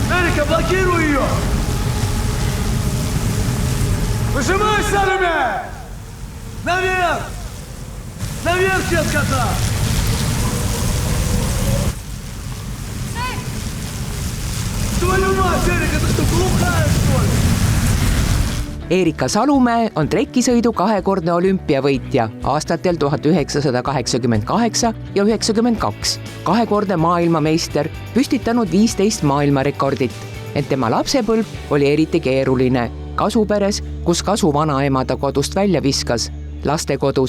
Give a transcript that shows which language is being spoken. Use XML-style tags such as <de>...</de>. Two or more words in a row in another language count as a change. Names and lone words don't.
<ru>Эрика, блокируй ее! Выжимай, Салюме! Наверх! Наверх, детка-то! Твою мать, Эрika, ты что, глухая, что ли?</ru> <et>Erika Salumäe on trekisõidu kahekordne olümpiavõitja aastatel 1988 ja 1992, kahekordne maailmameister, püstitanud 15 maailmarekordit, ent tema lapsepõlv oli eriti keeruline Kasuperes, kus Kasu vanaema ta kodust välja viskas, lastekodus.</et>